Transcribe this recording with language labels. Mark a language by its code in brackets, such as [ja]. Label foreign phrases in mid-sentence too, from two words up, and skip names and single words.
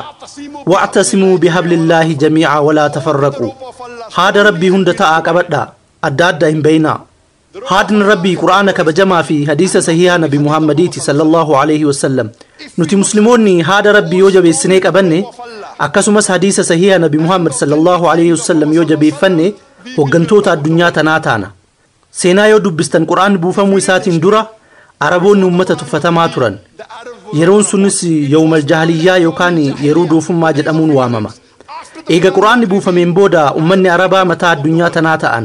[ar] واعتصموا بحبل الله جميعا ولا تفرقوا. [om] Haada Rabbii hunda ta'aa qabadhaa. Adda adda hin beeynaa. Haadni Rabbii Qur'aana kabajamaa fi hadiisa sahihaa Nabi Muhammadiiti [ar] صلى الله عليه وسلم. [om] Nuti musliimoonni haada Rabbii yoo jabeessinee qabanne akkasumas hadiisa sahihaa Nabi Muhammad [ar] صلى الله عليه وسلم [om] yoo jabeeffanne hoggantoota addunyaa tanaa taana. Seenaa yoo dubbistan Qur'aan buufamuu isaatiin dura Araboonni uummata tuffatamaa turan. Yeroon sunis [ar] يوم الجاهلية [om] yookaan yeroo doofummaa jedhamuun waamama. Eega Qur'aanni buufameen booda uummanni Arabaa mataa addunyaa tanaa ta'an.